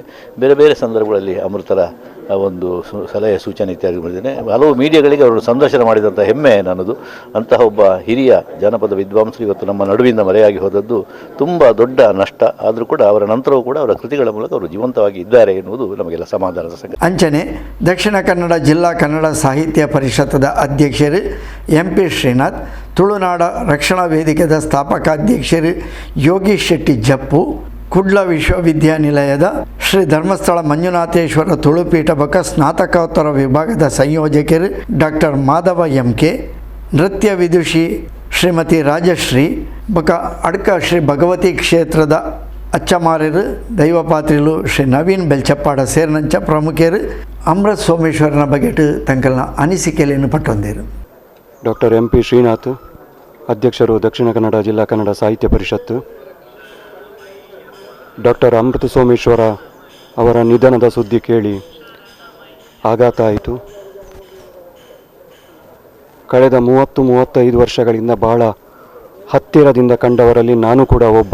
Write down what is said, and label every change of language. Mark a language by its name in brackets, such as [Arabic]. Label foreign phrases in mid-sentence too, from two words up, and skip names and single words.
[Kannada] ಬೇರೆ ಬೇರೆ ಸಂದರ್ಭಗಳಲ್ಲಿ ಅಮೃತರ ಒಂದು ಸಲಹೆ ಸೂಚನೆ ಇತ್ಯಾದಿ ಮಾಡಿದ್ದೇನೆ. ಹಲವು ಮೀಡಿಯಾಗಳಿಗೆ ಅವರು ಸಂದರ್ಶನ ಮಾಡಿದಂಥ ಹೆಮ್ಮೆ ನನ್ನದು. ಅಂತಹ ಒಬ್ಬ ಹಿರಿಯ ಜಾನಪದ ವಿದ್ವಾಂಸರು ಇವತ್ತು ನಮ್ಮ ನಡುವಿಂದ ಮರೆಯಾಗಿ ಹೋದದ್ದು ತುಂಬ ದೊಡ್ಡ ನಷ್ಟ. ಆದರೂ ಕೂಡ ಅವರ ನಂತರವೂ ಕೂಡ ಅವರ ಕೃತಿಗಳ ಮೂಲಕ ಅವರು ಜೀವಂತವಾಗಿ ಇದ್ದಾರೆ ಎನ್ನುವುದು ನಮಗೆಲ್ಲ ಸಮಾಧಾನದ ಸಂಗತಿ. [Tulu] ಅಂಚನೆ ದಕ್ಷಿಣ ಕನ್ನಡ ಜಿಲ್ಲಾ ಕನ್ನಡ ಸಾಹಿತ್ಯ ಪರಿಷತ್ತದ ಅಧ್ಯಕ್ಷರು MP ಶ್ರೀನಾಥ್, ತುಳುನಾಡ ರಕ್ಷಣಾ ವೇದಿಕೆದ ಸ್ಥಾಪಕಾಧ್ಯಕ್ಷರು ಯೋಗೀಶ್ ಶೆಟ್ಟಿ ಜಪ್ಪು, ಕುಡ್ಲ ವಿಶ್ವವಿದ್ಯಾನಿಲಯದ ಶ್ರೀ ಧರ್ಮಸ್ಥಳ ಮಂಜುನಾಥೇಶ್ವರ ತುಳುಪೀಠ ಬಕ ಸ್ನಾತಕೋತ್ತರ ವಿಭಾಗದ ಸಂಯೋಜಕರು ಡಾಕ್ಟರ್ ಮಾಧವ MK, ನೃತ್ಯ ವಿದುಷಿ ಶ್ರೀಮತಿ ರಾಜಶ್ರೀ ಬಕ ಅಡ್ಕ ಶ್ರೀ ಭಗವತಿ ಕ್ಷೇತ್ರದ ಅಚ್ಚಮಾರ್ಯರು ದೈವಪಾತ್ರಿಲು ಶ್ರೀ ನವೀನ್ ಬೆಲ್ಚಪ್ಪಾಡ ಸೇರಿನಂಚ ಪ್ರಮುಖರು ಅಮೃತ್ ಸೋಮೇಶ್ವರನ ಬಗೆಟ್ ತಂಕಲ್ನ ಅನಿಸಿಕೆಯನ್ನು ಪಟ್ಟೊಂದಿರು. [Kannada] ಡಾಕ್ಟರ್ MP ಶ್ರೀನಾಥ್, ಅಧ್ಯಕ್ಷರು ದಕ್ಷಿಣ ಕನ್ನಡ ಜಿಲ್ಲಾ ಕನ್ನಡ ಸಾಹಿತ್ಯ ಪರಿಷತ್ತು. ಡಾಕ್ಟರ್ ಅಮೃತ ಸೋಮೇಶ್ವರ ಅವರ ನಿಧನದ ಸುದ್ದಿ ಕೇಳಿ ಆಘಾತ ಆಯಿತು. ಕಳೆದ 30-35 ವರ್ಷಗಳಿಂದ ಬಹಳ ಹತ್ತಿರದಿಂದ ಕಂಡವರಲ್ಲಿ ನಾನು ಕೂಡ ಒಬ್ಬ.